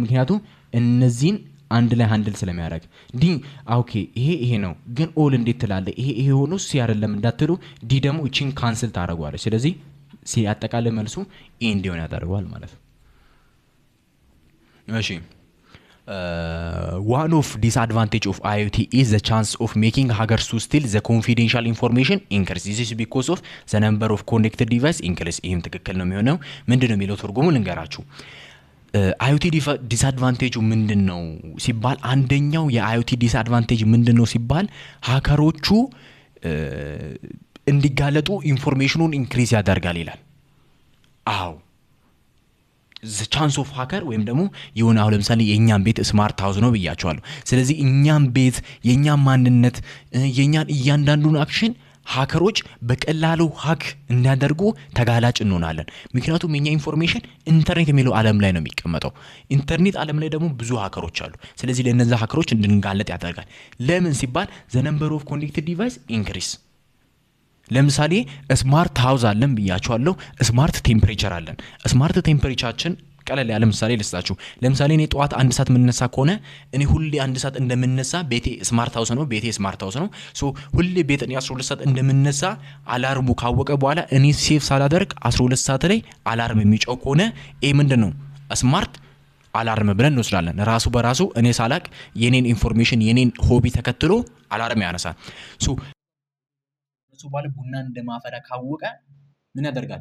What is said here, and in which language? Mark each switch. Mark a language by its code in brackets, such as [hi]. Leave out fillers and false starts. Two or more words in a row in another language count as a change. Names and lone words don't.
[am] ምክንያቱም እነዚህን አንድ ላይ ሃንድል ስለሚያደርግ ዲ ኦኬ ይሄ ነው ግን ኦል እንዴት ትላለህ? ይሄ ሆኖ ሲ አይደለም እንዳትሉ ዲ ደግሞ እቺን ካንስል ታደርገዋለች። ስለዚህ ሲ አጠቃላይ መልሱ ኢ እንዲሆን ያደርገዋል ማለት ነው። እሺ [en] one of disadvantage of IoT is the chance of making hackers to steal the confidential information increase. This is because of the number of connected device increase. [am] ይህም ትክክል ነው የሚሆነው። ምንድን ነው የሚለው ትርጉሙ ልንገራችሁ። IoT ዲስአድቫንቴጁ ምንድን ነው ሲባል አንደኛው የIoT ዲስአድቫንቴጅ ምንድን ነው ሲባል ሃከሮቹ እንዲጋለጡ ኢንፎርሜሽኑን ኢንክሪዝ ያደርጋል ይላል። አዎ [en] the chance of hacker [am] ወይም ደግሞ የሆነ አሁን ለምሳሌ የኛን ቤት [en] smart house [am] ነው ብያቸዋለሁ። ስለዚህ እኛን ቤት የኛን ማንነት የኛን እያንዳንዱን አክሽን ሃከሮች በቀላሉ ሃክ እንዲያደርጉ ተጋላጭ እንሆናለን። ምክንያቱም የኛ ኢንፎርሜሽን ኢንተርኔት የሚለው ዓለም ላይ ነው የሚቀመጠው። ኢንተርኔት ዓለም ላይ ደግሞ ብዙ ሃከሮች አሉ። ስለዚህ ለነዛ ሃከሮች እንድንጋለጥ ያደርጋል። ለምን ሲባል [en] the number of connected device increase። [am] ለምሳሌ [en] smart house [am] አለን ብያቸዋለሁ። [en] smart temperature [am] አለን። [en] smart temperature [am] ቀለል ያለ ምሳሌ ልስጣችሁ። ለምሳሌ እኔ ጠዋት 1 ሰዓት ምንነሳ ከሆነ እኔ ሁሌ 1 ሰዓት እንደምነሳ ቤቴ [en] smart house [am] ነው። ቤቴ [en] smart house [am] ነው። ሶ ሁሌ ቤት እኔ 12 ሰዓት እንደምነሳ አላርሙ ካወቀ በኋላ እኔ ሴፍ ሳላደርግ 12 ሰዓት ላይ አላርም የሚጮህ ከሆነ ይሄ ምንድነው [en] smart alarm [am] ብለን እንወስዳለን። ራሱ በራሱ እኔ ሳላቅ የኔን ኢንፎርሜሽን የኔን ሆቢ ተከትሎ አላርም ያነሳል። ሶ ባለ ቡና እንደማፈላ ካወቀ ምን ያደርጋል?